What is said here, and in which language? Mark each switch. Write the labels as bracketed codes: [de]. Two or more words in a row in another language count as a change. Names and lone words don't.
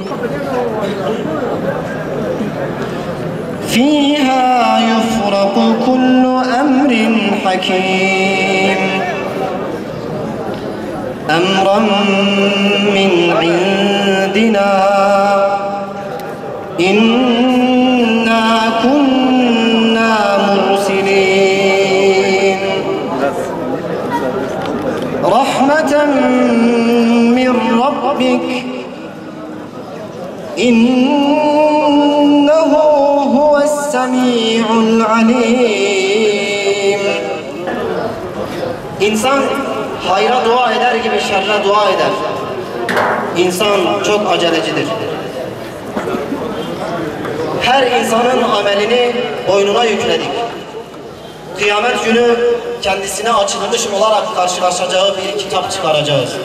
[ar] فيها يفرق كل أمر حكيم أمرا من عندنا إنا كنا مرسلين رحمة من ربك إنه هو السميع العليم. [tr] İnsan hayra dua eder gibi şerre dua eder. İnsan çok acelecidir. Her insanın amelini boynuna yükledik. Kıyamet günü kendisine açılmış olarak karşılaşacağı bir kitap çıkaracağız.